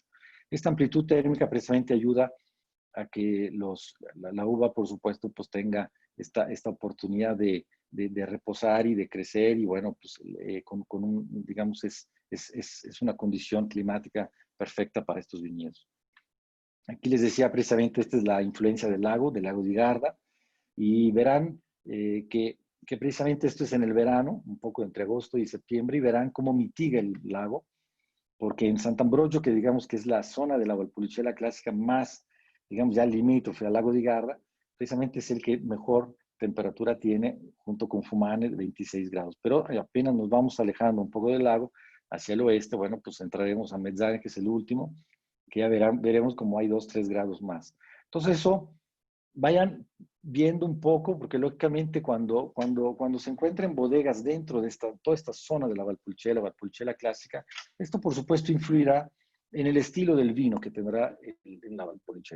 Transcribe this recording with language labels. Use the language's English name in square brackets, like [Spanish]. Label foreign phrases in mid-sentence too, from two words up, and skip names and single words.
[Spanish] Esta amplitud térmica precisamente ayuda a que la uva, por supuesto, pues tenga esta oportunidad de reposar y de crecer, y bueno, pues digamos, es una condición climática perfecta para estos viñedos. Aquí les decía precisamente, esta es la influencia del lago di Garda, y verán que precisamente esto es en el verano, un poco entre agosto y septiembre, y verán cómo mitiga el lago, porque en Sant'Ambrogio, que digamos que es la zona de la Valpolicella clásica más, digamos, ya limítrofe al lago di Garda, precisamente es el que mejor temperatura tiene, junto con Fumane, 26 grados. Pero apenas nos vamos alejando un poco del lago, hacia el oeste, bueno, pues entraremos a Mezzane, que es el último, que ya veremos como hay 2-3 grados más. Entonces eso vayan viendo un poco, porque lógicamente cuando se encuentren bodegas dentro de toda esta zona de la Valpolicella clásica, esto por supuesto influirá en el estilo del vino que tendrá en la Valpolicella.